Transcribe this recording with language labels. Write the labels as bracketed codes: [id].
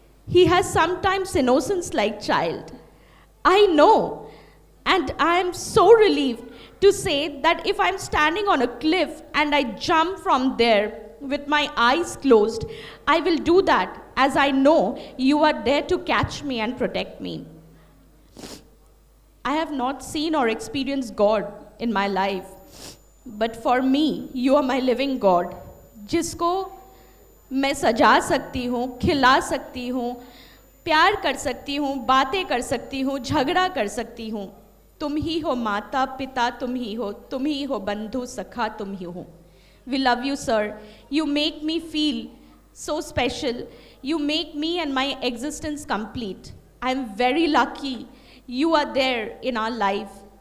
[en] He has sometimes innocence like child. I know And I am so relieved to say that if I'm standing on a cliff and I jump from there with my eyes closed, I will do that as I know you are there to catch me and protect me. I have not seen or experienced God in my life, but for me, you are my living God, [hi] जिसको मैं सजा सकती हूँ, खिला सकती हूँ, प्यार कर सकती हूँ, बातें कर सकती हूँ, झगड़ा कर सकती हूँ. तुम ही हो माता पिता, तुम ही हो बंधु सखा, तुम ही हो. [en] We love you, sir. You make me feel so special. You make me and my existence complete. I am very lucky you are there in our life.